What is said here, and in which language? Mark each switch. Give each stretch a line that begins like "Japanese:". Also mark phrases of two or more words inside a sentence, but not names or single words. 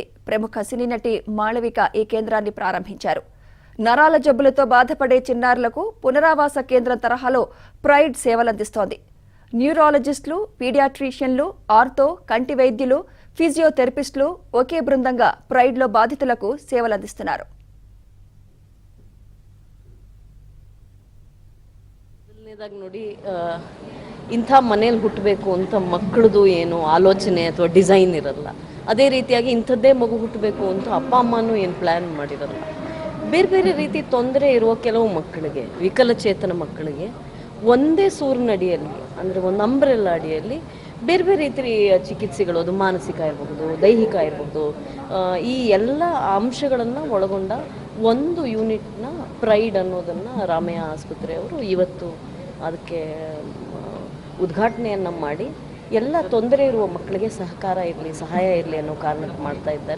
Telugu: ప్రముఖ సినీ నటి మాళవిక ఈ కేంద్రాన్ని ప్రారంభించారు. నరాల జబ్బులతో బాధపడే చిన్నారులకు పునరావాస కేంద్రం తరహాలో ప్రైడ్ సేవలందిస్తోంది. న్యూరాలజిస్టులు, పీడియాట్రిషియన్లు, ఆర్థో, కంటి వైద్యులు, ఫిజియోథెరపిస్టులు ఒకే బృందంగా ప్రైడ్లో బాధితులకు సేవలందిస్తున్నారు.
Kannada: ನೋಡಿ ಇಂಥ ಮನೇಲಿ ಹುಟ್ಟಬೇಕು ಅಂತ ಮಕ್ಕಳದು ಏನು ಆಲೋಚನೆ ಅಥವಾ ಡಿಸೈನ್ ಇರಲ್ಲ. ಅದೇ ರೀತಿಯಾಗಿ ಇಂಥದ್ದೇ ಮಗು ಹುಟ್ಟಬೇಕು ಅಂತ ಅಪ್ಪ ಅಮ್ಮನೂ ಏನು ಪ್ಲ್ಯಾನ್ ಮಾಡಿರಲ್ಲ. ಬೇರೆ ಬೇರೆ ರೀತಿ ತೊಂದರೆ ಇರುವ ಕೆಲವು ಮಕ್ಕಳಿಗೆ, ವಿಕಲಚೇತನ ಮಕ್ಕಳಿಗೆ ಒಂದೇ ಸೂರಿನ ಅಡಿಯಲ್ಲಿ, ಅಂದರೆ ಒಂದು ಅಂಬ್ರೆಲ್ಲ ಅಡಿಯಲ್ಲಿ ಬೇರೆ ಬೇರೆ ರೀತಿ ಚಿಕಿತ್ಸೆಗಳು, ಅದು ಮಾನಸಿಕ ಇರಬಹುದು, ದೈಹಿಕ ಇರಬಹುದು, ಈ ಎಲ್ಲ ಅಂಶಗಳನ್ನು ಒಳಗೊಂಡ ಒಂದು ಯೂನಿಟ್ನ ಪ್ರೈಡ್ ಅನ್ನೋದನ್ನು ರಾಮಯ್ಯ ಆಸ್ಪತ್ರೆಯವರು ಇವತ್ತು ಅದಕ್ಕೆ ಉದ್ಘಾಟನೆಯನ್ನು ಮಾಡಿ ಎಲ್ಲ ತೊಂದರೆ ಇರುವ ಮಕ್ಕಳಿಗೆ ಸಹಕಾರ ಇರಲಿ, ಸಹಾಯ ಇರಲಿ ಅನ್ನೋ ಕಾರಣಕ್ಕೆ ಮಾಡ್ತಾ ಇದ್ದಾರೆ.